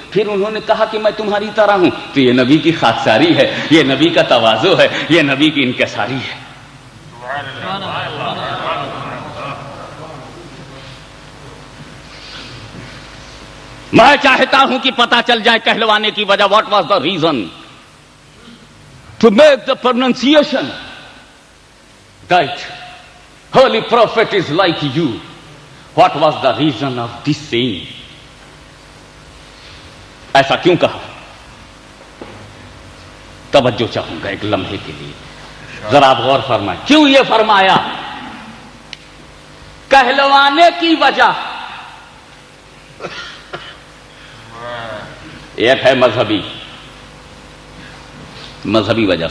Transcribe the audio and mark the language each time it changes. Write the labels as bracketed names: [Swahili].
[Urdu] پھر انہوں نے کہا کہ میں تمہاری طرح ہوں تو یہ نبی کی خاکساری ہے، یہ نبی کا تواضع ہے، یہ نبی کی انکساری ہے. میں چاہتا ہوں کہ پتہ چل جائے کہلوانے کی وجہ. [English] What was the reason to make the pronunciation that holy prophet is like you. What was the reason of this saying? [Urdu] ایسا کیوں کہا؟ توجہ چاہوں گا ایک لمحے کے لیے، ذرا آپ غور فرمائیں. کیوں یہ فرمایا؟ کہلوانے کی وجہ ایک ہے مذہبی وجہ.